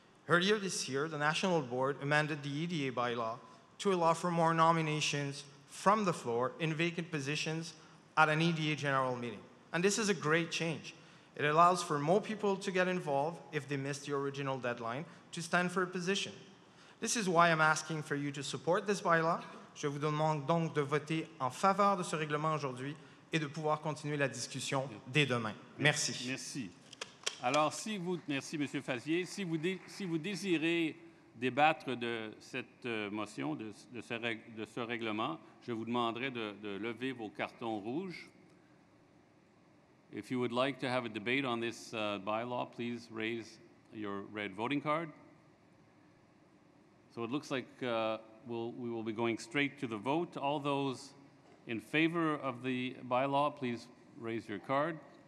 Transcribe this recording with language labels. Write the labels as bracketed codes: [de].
[en] Earlier this year, the National Board amended the EDA bylaw to allow for more nominations from the floor in vacant positions at an EDA general meeting. And this is a great change. It allows for more people to get involved if they missed the original deadline to stand for a position. This is why I'm asking for you to support this bylaw. [fr] Je vous demande donc de voter en faveur de ce règlement aujourd'hui et de pouvoir continuer la discussion dès demain. Merci. Merci. Alors, merci, M. Fazier. Si vous désirez débattre de cette motion, de ce règlement, je vous demanderai de lever vos cartons rouges. [en] If you would like to have a debate on this bylaw, please raise your red voting card. So it looks like we will be going straight to the vote. All those in favor of the bylaw, please raise your card.